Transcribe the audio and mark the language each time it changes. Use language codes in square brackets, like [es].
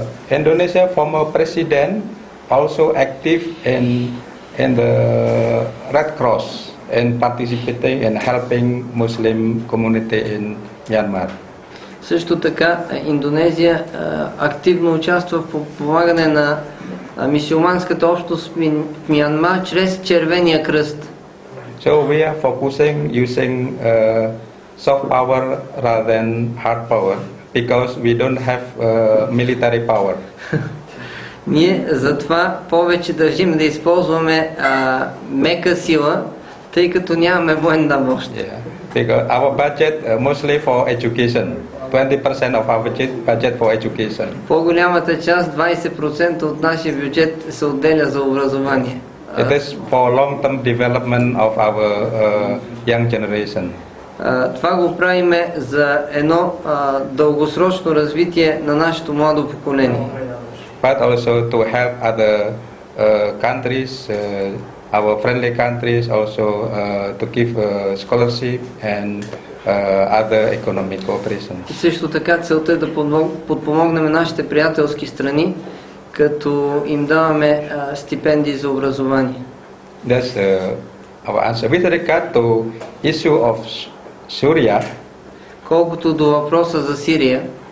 [en] Indonesia former president also active in the Red Cross and participating in helping Muslim community in Myanmar. [bg] Също така Индонезия активно участва в подпомагане на мюсюлманската общност в Мянмар чрез Червения кръст. [en] So we are focusing using soft power rather than hard power because we don't have military power. [bg] Ние затова повече държим да използваме мека сила, тъй като нямаме военна мощ. [en] Because our budget mostly for education, 20% of our budget for education. [bg] По-голямата част, 20% от нашия бюджет се отделя за образование. [en] It is for long-term development of our young generation. [bg] Това го правиме за едно дългосрочно развитие на нашето младо поколение. [en] But also to help other countries, our friendly countries, also to give scholarship and other economic cooperation. [bg] И също така целта е да подпомогнем нашите приятелски страни, като им даваме стипендии за образование. [en] That's our answer. With regard to issue of Syria, [bg] колкото до въпроса за Сирия,